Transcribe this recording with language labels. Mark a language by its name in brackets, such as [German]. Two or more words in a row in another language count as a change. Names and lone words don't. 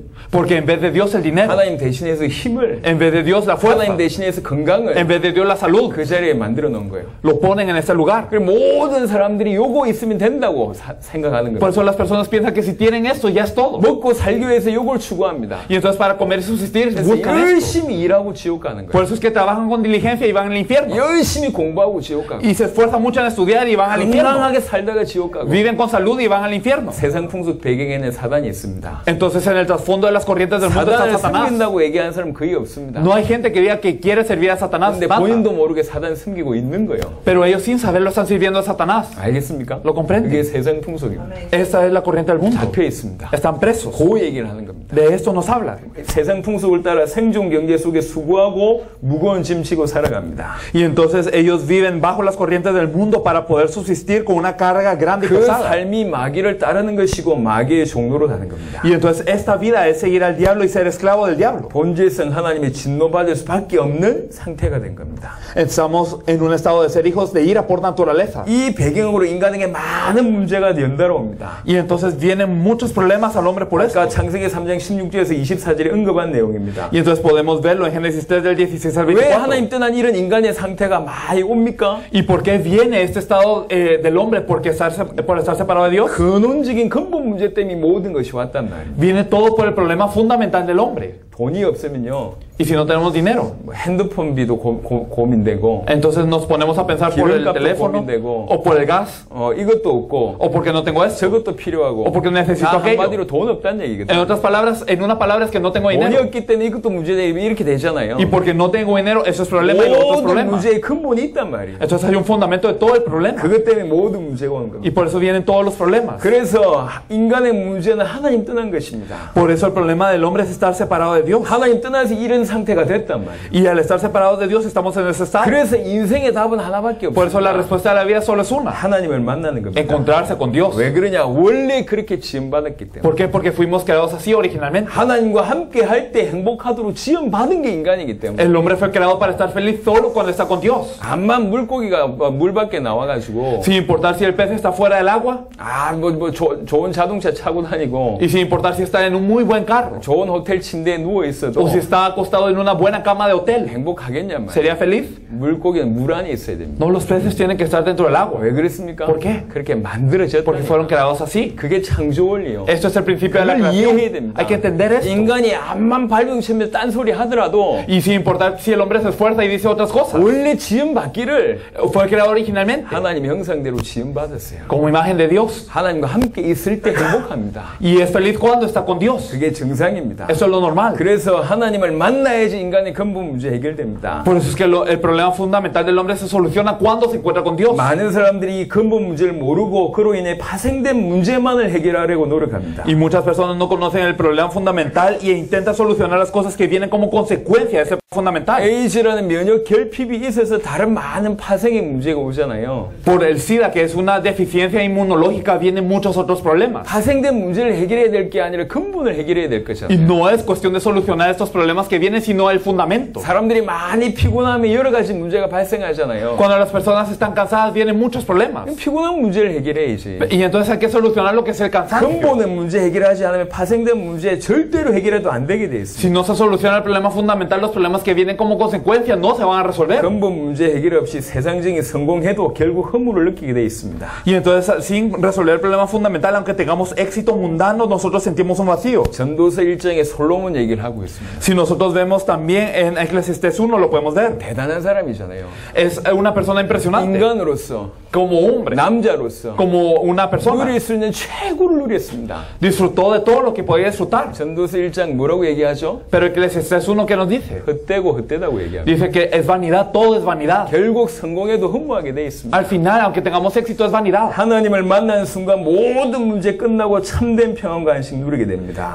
[Spanish] Porque en vez de Dios el dinero, [Korean] 하나님 대신해서 힘을, [Spanish] en vez de Dios la fuerza, [Korean] 하나님 대신해서 건강을 [Spanish] en vez de Dios la salud, [Korean] 그 자리에 만들어 놓은 거예요. [Spanish] lo ponen en este lugar. [Korean] 그리고 모든 사람들이 요거 있으면 된다고 생각하는 [Spanish] Por [Korean] 거예요. [Spanish] eso las personas piensan que si tienen esto ya es todo. [Korean] 먹고 살기 위해서 요걸 추구합니다. [Spanish] Y entonces para comer y subsistir [Korean] 그래서 [Spanish] buscan esto. [Korean] 열심히 일하고 지옥 가는 [Spanish] Por [Korean] 거예요. [Spanish] eso es que trabajan con diligencia y van al infierno. [Korean] 열심히 공부하고 지옥 가고 [Spanish] Y se esfuerzan mucho en estudiar y van al infierno. [Korean] 건강하게 살다가 지옥 가고 [Spanish] Viven con salud y van al infierno. [Korean] 세상 풍속 배경에는 사단이 있습니다. [Spanish] Entonces en el trasfondo de las corrientes del mundo está [Korean] 사단을 [Spanish] Satanás. [Korean] 숨긴다고 얘기하는 사람 거의 없습니다. [Spanish] No hay gente que diga que quiere servir a Satanás, [Korean] 근데 [Spanish] nada. [Korean] 본인도 모르게 사단 숨기고 있는 거예요. [Spanish] Pero ellos sin saberlo están sirviendo a Satanás. [Korean] 알겠습니까? [Spanish] Lo comprende. [Korean] 그게 세상 풍속입니다. [Spanish] Esta es la corriente del mundo. [Korean] 잡혀 있습니다. [Spanish] Están presos. [Korean] 그 얘기를 하는 겁니다. [Spanish] De esto nos habla. [Korean] 세상 풍속을 따라 생존 경제 속에 수고하고 무거운 짐 지고 살아갑니다. [Spanish] Y entonces ellos viven bajo las corrientes del mundo para poder subsistir con una carga grande y [Korean] 그 [Spanish] pesada. [Korean] 삶이 마귀를 따르는 것이고 마귀의 종로로 가는 겁니다. [Spanish] Y entonces esta vida es seguir al diablo y ser esclavo del diablo. [Korean] 본질성 하나님의 진노받을 수밖에 없는 상태가 된 겁니다. [Spanish] Estamos en un estado de ser hijos de ira por naturaleza. [Korean] 이 배경으로 인간에게 많은 문제가 연달아 옵니다. [Spanish] Y entonces vienen muchos problemas al hombre por esto. [Korean] 아까 창세기 3장 3장 16절에서 24절에 언급한 내용입니다. [Spanish] Y entonces podemos verlo en Génesis 3 del 16 al [Korean] 왜 [Spanish] 24. [Korean] 하나님 떠난 이런 인간의 상태가 많이 옵니까? [Spanish] ¿Y por qué viene este estado del hombre? Por estar separado de Dios. [Korean] 근원적인 근본 문제 때문에 모든 것이 왔단 말이에요. [Spanish] Viene todo por el problema fundamental del hombre. [Korean] 돈이 없으면요, [Spanish] Y si no tenemos dinero, [Korean] 뭐 핸드폰비도 고민되고, [Spanish] entonces nos ponemos a pensar por el [Korean] 기름값도 [Spanish] teléfono, [Korean] 고민되고, [Spanish] o por el gas, [Korean] 이것도 없고, [Spanish] o porque no tengo esto, [Korean] 저것도 필요하고, [Spanish] o porque necesito [Korean] 다 [Spanish] aquello. [Korean] 한마디로 돈 없다는 얘기거든요. [Spanish] En otras palabras, en una palabra es que no tengo [Korean] 돈이 [Spanish] dinero. [Korean] 없기 때문에 이것도 문제다 이렇게 되잖아요. [Spanish] Y porque no tengo dinero, eso es problema y lo otro es [Korean] 모든 [Spanish] problema. [Korean] 문제의 근본이 있단 말이에요. [Spanish] Entonces hay un fundamento de todo el problema. [Korean] 그것 때문에 모든 문제가 오는 겁니다. [Spanish] Y por eso vienen todos los problemas. [Korean] 그래서 인간의 문제는 하나님 떠난 것입니다. [Spanish] Por eso el problema del hombre es estar separado de Dios. [Korean] 하나님 떠나서 이런 상태가 됐단 말이에요. [Spanish] Y al estar separados de Dios estamos en ese estado. [Korean] 그래서 인생의 답은 하나밖에 [Spanish] Por eso la [Korean] 없습니다. [Spanish] respuesta de la vida solo es una. [Korean] 하나님을 만나는 겁니다. [Spanish] Encontrarse con Dios. [Korean] 왜 그러냐? 원래 그렇게 지음받았기 때문에. [Spanish] ¿Por qué? Porque fuimos creados así originalmente. [Korean] 하나님과 함께 할 때 행복하도록 지음받은 게 인간이기 때문에. [Spanish] El hombre fue creado para estar feliz solo cuando está con Dios. [Korean] 암만 물고기가 물 밖에 나와가지고 [Spanish] Sin importar si el pez está fuera del agua [Korean] 좋은 자동차 타고 다니고 [Spanish] y sin importar si está en un muy buen carro [Korean] 좋은 호텔 침대에 누워 있어도 [Spanish] o si está acostado en una buena cama de hotel. [Korean] 행복하겠냔 말이에요. [Spanish] ¿Sería feliz? [Korean] 물고기는 물 안에 있어야 됩니다. [Spanish] No, los peces tienen que estar dentro del agua. [Korean] 왜 그랬습니까? [Spanish] ¿Por qué? [Korean] 그렇게 만들어졌다. [Spanish] Porque fueron creados así. [Korean] 그게 창조 원리요. [Spanish] Esto es el principio de la [Korean] 그걸 [Spanish] creación. [Korean] 이해해야 됩니다. [Spanish] Hay que entender esto. [Korean] 인간이 암만 발명치면 딴소리 하더라도 [Spanish] Y sin importar si el hombre se esfuerza y dice otras cosas. [Korean] 원래 지음 받기를 [Spanish] Fue creado originalmente [Korean] 하나님 형상대로 지음 받았어요. [Spanish] como imagen de Dios. [Korean] 하나님과 함께 있을 때 행복합니다. [Spanish] Y es feliz cuando está con Dios. [Korean] 그게 정상입니다. [Spanish] Eso es lo normal. [Korean] 그래서 하나님을 만나야지 인간의 근본 문제 해결됩니다. [Spanish] Por eso es que el problema fundamental del hombre se soluciona cuando se encuentra con Dios. [Korean] 많은 사람들이 이 근본 문제를 모르고 그로 인해 파생된 문제만을 해결하려고 노력합니다. [Spanish] Y muchas personas no conocen el problema fundamental y intentan solucionar las cosas que vienen como consecuencia de ese fundamental. [Korean] 에이즈라는 면역 결핍이 있어서 다른 많은 파생의 문제가 오잖아요. [Spanish] Por el SIDA, que es una deficiencia inmunológica, vienen muchos otros problemas. [Korean] 파생된 문제를 해결해야 될 게 아니라 근본을 해결해야 될 [Spanish] Y [Korean] 것이잖아요. [Spanish] no es cuestión de solucionar estos problemas que vienen, sino el fundamento. [Korean] 사람들이 많이 피곤하면 여러 가지 문제가 발생하잖아요. [Spanish] Cuando las personas están cansadas, vienen muchos problemas. [Korean] 피곤한 문제를 해결해야지. [Spanish] Y entonces hay que solucionar lo que es el cansancio. [Korean] 근본의 문제 해결하지 않으면 파생된 문제 절대로 해결해도 안 되게 돼 있습니다. [Spanish] Si no se soluciona el problema fundamental, los problemas que vienen como consecuencia no se van a resolver. [Korean] 근본 문제 해결 없이 세상적인 성공해도 결국 허물을 느끼게 돼 있습니다. [Spanish] Y entonces, sin resolver el problema fundamental, aunque tengamos éxito mundano, nosotros sentimos un vacío. [Korean] 전도서 1장에 솔로몬 얘기를 하고 있습니다. [Spanish] Si nosotros vemos también en Eclesiastés 1, lo podemos ver. [Korean] 대단한 사람이잖아요. [Spanish] Es una persona impresionante. [Korean] 인간으로서, [Spanish] Como hombre, [Korean] 남자로서 [Spanish] como una persona. [Korean] 누릴 수 있는 최고를 누렸습니다. [Spanish] Disfrutó de todo lo que podía disfrutar. [Korean] 전도서 1장 뭐라고 얘기하죠? [Spanish] Pero Eclesiastés 1, ¿qué nos dice? [Korean] 헛되고 헛되다고 얘기합니다. [Spanish] Dice que es vanidad, todo es vanidad. [Korean] 결국 성공해도 허무하게 돼 있습니다. [Spanish] Al final, aunque tengamos éxito, es vanidad. [Korean] 하나님을 만나는 순간 모든 문제 끝나고 참된 평안과 안식 누리게 됩니다.